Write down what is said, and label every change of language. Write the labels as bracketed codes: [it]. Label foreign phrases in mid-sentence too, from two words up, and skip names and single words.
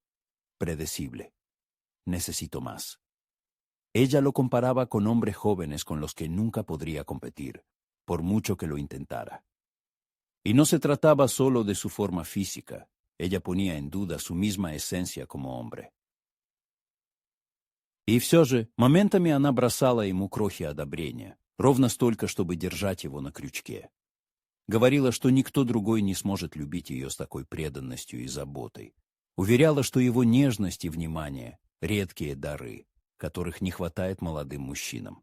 [es] «Predecible. Necesito más». Ella lo comparaba con hombres jóvenes con los que nunca podría competir, por mucho que lo intentara. Y no se trataba solo de su forma física. Ella ponía en duda su misma esencia como hombre. [ru] И все же, моментами она бросала ему крохи одобрения, ровно столько, чтобы держать его на крючке. Говорила, что никто другой не сможет любить ее с такой преданностью и заботой. Уверяла, что его нежность и внимание — редкие дары, которых не хватает молодым мужчинам.